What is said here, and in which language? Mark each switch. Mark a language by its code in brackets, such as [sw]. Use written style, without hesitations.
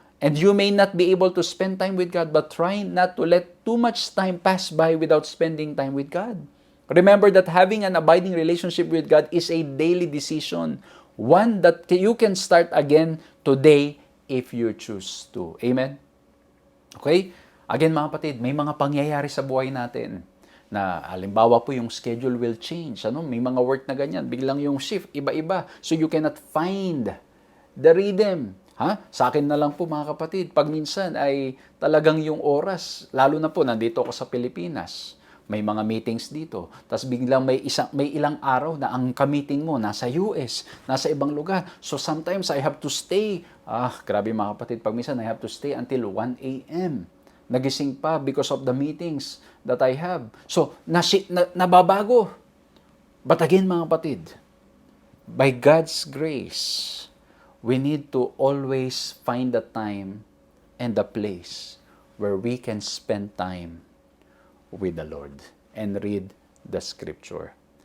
[en] And you may not be able to spend time with God, but try not to let too much time pass by without spending time with God. Remember that having an abiding relationship with God is a daily decision, one that you can start again today if you choose to. Amen? Okay? [tl] Again mga kapatid, may mga pangyayari sa buhay natin na halimbawa po yung [en] schedule will change. [tl] May mga work na ganyan, biglang yung shift, iba-iba. [en] So you cannot find the rhythm. [tl] Sa akin na lang po mga kapatid, pag minsan ay talagang yung oras, lalo na po nandito ako sa Pilipinas, may mga meetings dito. Tapos biglang may ilang araw na ang ka-meeting mo nasa US, nasa ibang lugar. [en] So sometimes I have to stay. [tl] Grabe mga kapatid, pag minsan [en] I have to stay until 1 a.m. [tl] Nagising pa [en] because of the meetings that I have. So [tl] nababago. [en] But again [tl] mga kapatid, [en] by God's grace, we need to always find the time and the place where we can spend time with the Lord and read the Scripture.